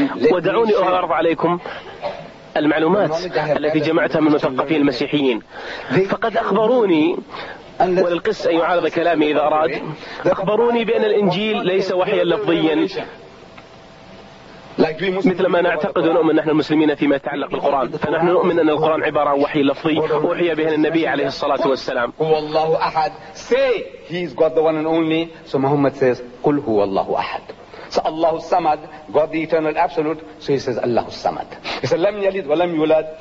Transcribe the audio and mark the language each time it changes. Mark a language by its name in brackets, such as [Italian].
[Arabic] ودعوني أعرض عليكم المعلومات التي جمعتها من المثقفين المسيحيين، فقد أخبروني، وللقس أن يعارض كلامي إذا أراد، أخبروني بأن الإنجيل ليس وحيا لفظيا مثل ما نعتقد ونؤمن نحن المسلمين فيما يتعلق بالقرآن، فنحن نؤمن أن القرآن عبارة عن وحي لفظي أوحي به النبي عليه الصلاة والسلام. هو الله أحد. [English] Say he's God the one and only. So Muhammad says [Arabic] قل هو الله أحد. [English] So Allah Samad, God the eternal absolute. So he says Allah Samad. He says [Arabic] لم يلد ولم يولد.